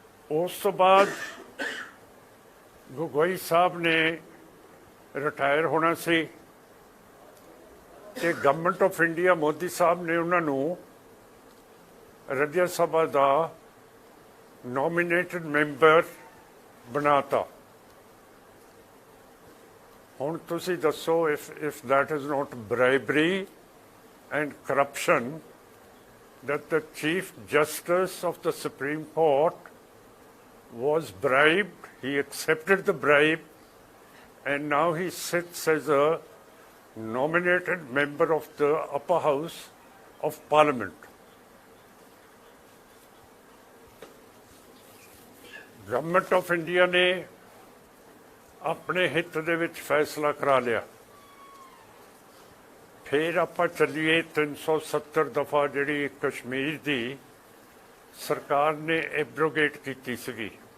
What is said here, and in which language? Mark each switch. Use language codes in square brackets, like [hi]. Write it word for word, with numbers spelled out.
[pa] ਉਸ ਤੋਂ ਬਾਅਦ ਗੋਗੋਈ ਸਾਹਿਬ ਨੇ ਰਿਟਾਇਰ ਹੋਣਾ ਸੀ ਤੇ government of India Modi Sahib ਨੇ ਉਹਨਾਂ ਨੂੰ ਰਾਜ ਸਭਾ ਦਾ ਨੋਮੀਨੇਟਡ ਮੈਂਬਰ ਬਣਾਤਾ। ਹੁਣ ਤੁਸੀਂ ਦੱਸੋ [en] If if that is not bribery and corruption that the Chief Justice of the Supreme Court was bribed, he accepted the bribe, and now he sits as a nominated member of the upper house of parliament. [pa] Government of India ne ਆਪਣੇ ਹਿੱਤ ਦੇ ਵਿੱਚ ਫੈਸਲਾ ਕਰਾ ਲਿਆ। ਫਿਰ ਆਪਾਂ ਚੱਲੀਏ ਤਿੰਨ ਸੌ ਸੱਤਰ ਦਫਾ ਜਿਹੜੀ ਕਸ਼ਮੀਰ ਦੀ ਸਰਕਾਰ ਨੇ ਐਬਰੋਗੇਟ ਕੀਤੀ ਸੀਗੀ।